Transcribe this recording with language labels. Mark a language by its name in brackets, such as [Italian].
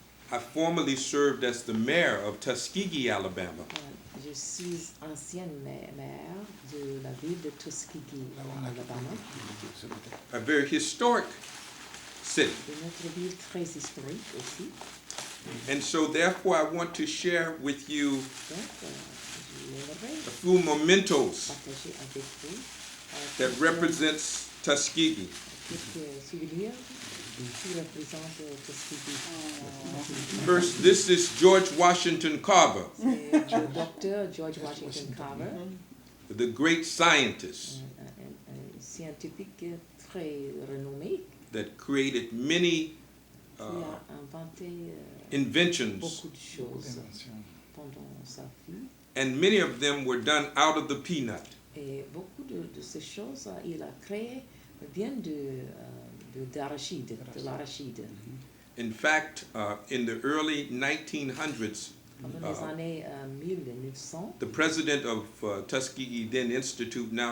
[English] I formerly served as the mayor of Tuskegee, Alabama. [French] Je suis ancienne maire de la ville de Tuskegee, en Alabama. [English] A very historic city. [French] De notre ville très historique aussi. [English] And so therefore I want to share with you [French] Donc, j'aimerais [English] a few mementos [French] partager avec vous [English] that represents Tuskegee. [French] quelques souvenirs qui représentent Tuskegee. [English] First, this is George Washington Carver, [French] C'est le docteur George Washington Carver, [English] the great scientist [French] un scientifique très renommé [English] that created many [French] qui a inventé [English] inventions, [French] beaucoup de choses D'invention. pendant sa vie. [English] and many of them were done out of the peanut. [French] Et beaucoup de ces choses il a créé viennent d'arachide, de l'arachide. [English] In fact, in the early 1900s, [French] Pendant les années 1900, [English] the president of Tuskegee then Institute, now